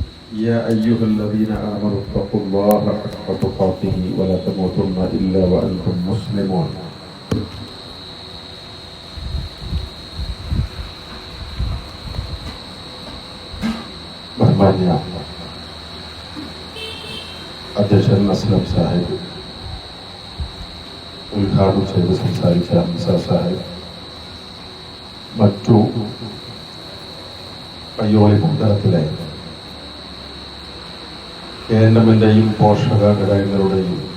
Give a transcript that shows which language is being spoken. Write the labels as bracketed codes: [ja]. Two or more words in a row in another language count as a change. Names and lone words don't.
[ar] يا أيها الذين آمنوا اتقوا الله حق تقاته ولا تموتن إلا وأنتم مسلمون. [ml] ബഹുമാന്യ അധ്യക്ഷൻ അസ്ലം സാഹിബ്, ഉദ്ഘാടനം ചെയ്ത് സംസാരിച്ച നിസാർ സാഹിബ്, മറ്റു പയ്യോളി മണ്ഡലത്തിലെ കേന്ദ്രത്തിൻ്റെയും പോഷക ഘടകങ്ങളുടെയും